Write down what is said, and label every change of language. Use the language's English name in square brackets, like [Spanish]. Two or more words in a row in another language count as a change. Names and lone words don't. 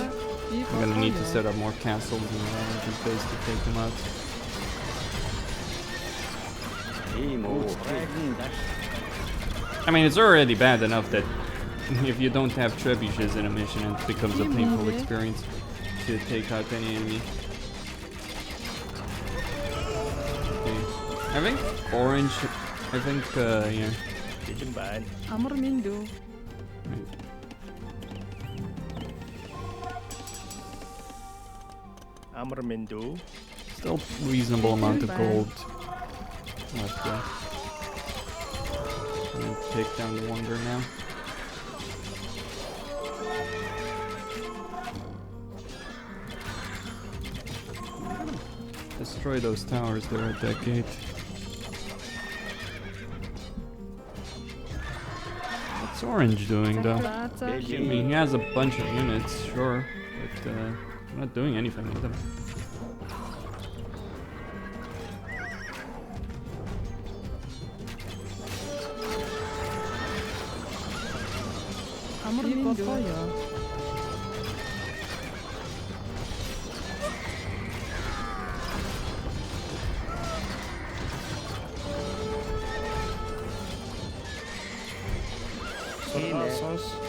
[Mongolian] Би [English] I'm gonna need to [Mongolian] болгоё. [English] set up more castles in the Norwegian base to take them out. [Mongolian] Тийм үү. [English] I mean, it's already bad enough that if you don't have trebuchets in a mission, it becomes a painful experience to take out any enemy. Okay. I think orange. I think yeah. [Mongolian] Бэлэн байна. Амар минь дүү. [English] Right. [Mongolian] Амар минь дүү. [English] Still reasonable amount of gold left there. I'm gonna take down the wonder now. Destroy those towers there at that gate. What's Orange doing though? [Mongolian] За за. [English] I mean, he has a bunch of units, sure, but not doing anything with them. [Mongolian] Амар минь дүү. Сургаал сонс.